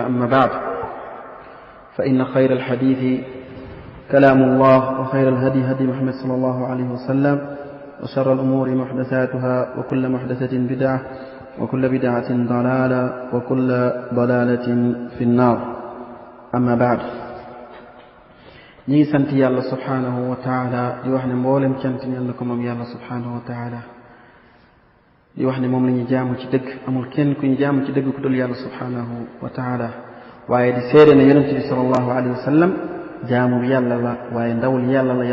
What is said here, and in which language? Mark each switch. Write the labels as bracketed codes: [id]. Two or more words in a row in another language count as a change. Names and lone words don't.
[ar] أما بعد، فإن خير الحديث كلام الله، وخير الهدي هدي محمد صلى الله عليه وسلم، وشر الأمور محدثاتها، وكل محدثة بدعة، وكل بدعة ضلالة، وكل ضلالة في النار. أما بعد، [wo] ñi sant yàlla [ar] سبحانه وتعالى [wo] di wax ne mboolem cant ñeel na ko moom yàlla [ar] سبحانه وتعالى, [wo] di wax ne moom la ñuy jaamu ci dëgg, amul kenn ku ñu jaamu ci dëgg ku dul yàlla [ar] سبحانه وتعالى, [wo] waaye di seede ne yonente bi [ar] صلى الله عليه وسلم [wo] jaamu bi yàlla la, waaye ndawul yàlla la.